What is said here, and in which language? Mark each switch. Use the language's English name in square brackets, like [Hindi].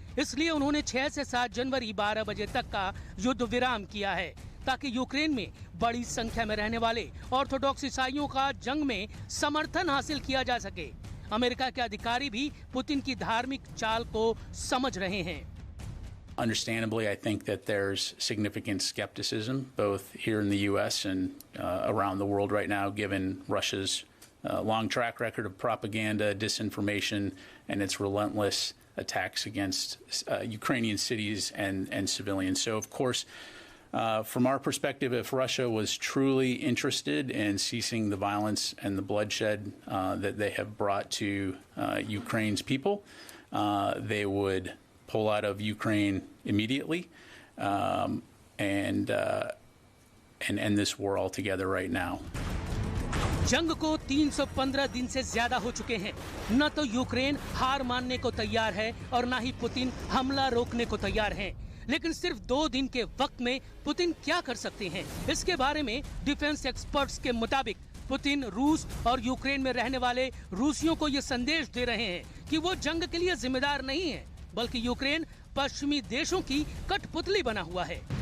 [Hindi] इसलिए उन्होंने 6 से 7 जनवरी 12 बजे तक का युद्ध विराम किया है, ताकि यूक्रेन में बड़ी संख्या में रहने वाले ऑर्थोडॉक्स ईसाइयों का जंग में समर्थन हासिल किया जा सके। अमेरिका के अधिकारी भी पुतिन की धार्मिक चाल को समझ रहे हैं। [English] Understandably, I think that there's significant skepticism both here in the U.S. and around the world right now, given Russia's long track record of propaganda, disinformation, and its relentless attacks against Ukrainian cities and civilians. So, of course, from our perspective, if Russia was truly interested in ceasing the violence and the bloodshed that they have brought to Ukraine's people, they would pull out of Ukraine immediately and end this war altogether right now. [Hindi] जंग को 315 दिन से ज्यादा हो चुके हैं। न तो यूक्रेन हार मानने को तैयार है और न ही पुतिन हमला रोकने को तैयार हैं। लेकिन सिर्फ 2 दिन के वक्त में पुतिन क्या कर सकते हैं, इसके बारे में डिफेंस एक्सपर्ट्स के मुताबिक पुतिन रूस और यूक्रेन में रहने वाले रूसियों को ये संदेश दे रहे हैं कि वो जंग के लिए जिम्मेदार नहीं है, बल्कि यूक्रेन पश्चिमी देशों की कठपुतली बना हुआ है।